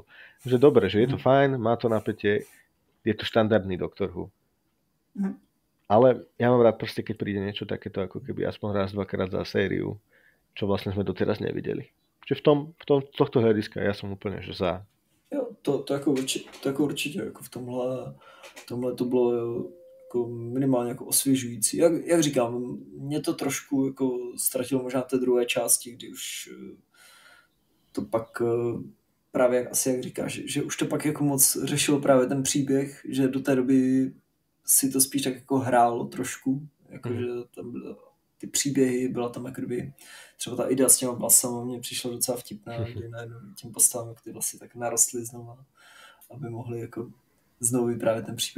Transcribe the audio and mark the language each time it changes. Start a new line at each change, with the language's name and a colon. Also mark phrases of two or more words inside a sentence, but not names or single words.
Slovak: Že dobre, že je to fajn, má to napätie, je to štandardný Doctor Who. Ale ja mám rád proste, keď príde niečo takéto, ako keby aspoň raz, dvakrát za sériu, čo vlastne sme doteraz nevideli. Čiže v tom tohto hľadiska ja som úplne že za.
Czech: Jo, to jako určitě jako v tomhle to bylo jako minimálně jako osvěžující. Jak říkám, mě to trošku jako ztratilo možná té druhé části, kdy už to pak právě asi jak říkáš, že už to pak jako moc řešilo právě ten příběh, že do té doby si to spíš tak jako hrálo trošku, jakože tam ty příběhy, byla tam jako kdyby třeba ta idea s těma vlasama mě přišla docela vtipná, kdy najednou tím postavám, jak ty vlasy tak narostly znova, aby mohli jako znovu vyprávět ten příběh.